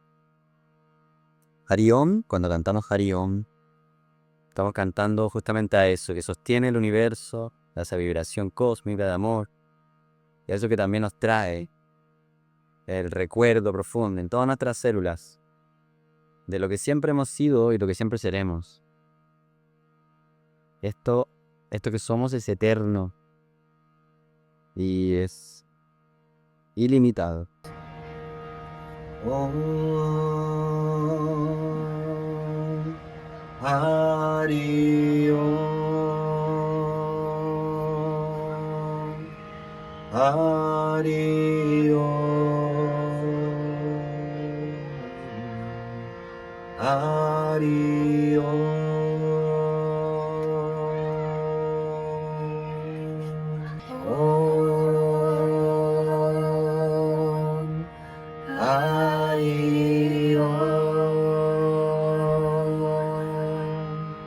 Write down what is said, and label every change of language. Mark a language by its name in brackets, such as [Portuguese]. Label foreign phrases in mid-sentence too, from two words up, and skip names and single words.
[Sanskrit] Hari Om, [Spanish] cuando cantamos [Sanskrit] Hari Om, [Spanish] estamos cantando justamente a eso, que sostiene el universo, a esa vibración cósmica de amor, y a eso que también nos trae el recuerdo profundo en todas nuestras células de lo que siempre hemos sido y lo que siempre seremos. Esto que somos es eterno y es ilimitado. [Sanskrit] Om Hari Om Hari Om Hari Om Om Hari Om